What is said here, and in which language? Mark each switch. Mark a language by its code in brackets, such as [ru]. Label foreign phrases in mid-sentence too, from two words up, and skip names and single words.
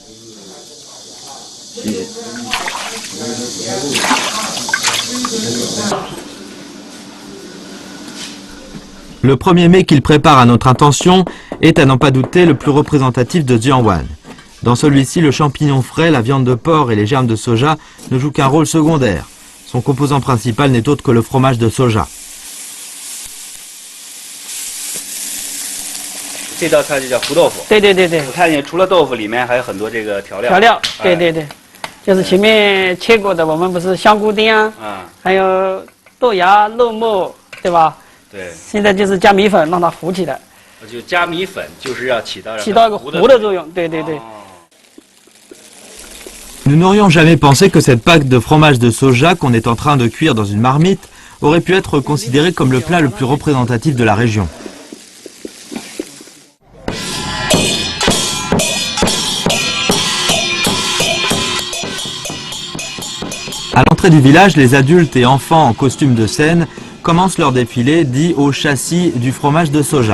[fr] Le premier mets qu'il prépare à notre intention est à n'en pas douter le plus représentatif de Jiangwan. Dans celui-ci, le champignon frais, la viande de porc et les germes de soja ne jouent qu'un rôle secondaire. Son composant principal n'est autre que le fromage de soja. [zh] 这道菜就叫胡豆腐。对对对对。我看见除了豆腐，里面还有很多这个调料。调料，对对对，就是前面切过的，我们不是香菇丁啊，还有豆芽、肉末，对吧？对。现在就是加米粉，让它糊起来。就加米粉，就是要起到一个糊的作用，对对对。 [fr] Nous n'aurions jamais pensé que cette pâte de fromage de soja qu'on est en train de cuire dans une marmite aurait pu être considérée comme le plat le plus représentatif de la région. À l'entrée du village, les adultes et enfants en costume de scène commencent leur défilé dit au châssis du fromage de soja.